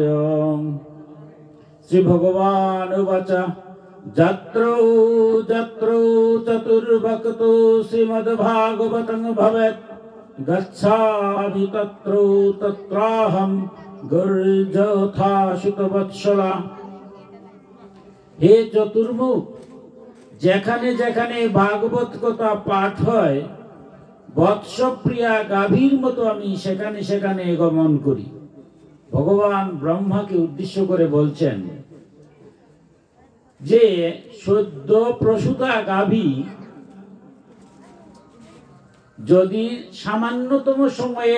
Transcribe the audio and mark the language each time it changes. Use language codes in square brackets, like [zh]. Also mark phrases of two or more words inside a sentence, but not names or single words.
[sa] श्री भगवान उवाच जत्रो जत्रो चतुर्भक्तो श्रीमद्भागवतं भवेत् गच्छामि तत्रो तत्राहं गुर्जथा सुतवत्सला। हे चतुर्मुख, [bn] যেখানে যেখানে ভাগবত কথা পাঠ হয় বৎসপ্রিয়া গাভীর মতো আমি সেখানে সেখানে গমন করি। ভগবান ব্রহ্মাকে উদ্দেশ্য করে বলছেন যে সদ্য প্রসূতা গাভী যদি সামান্যতম সময়ের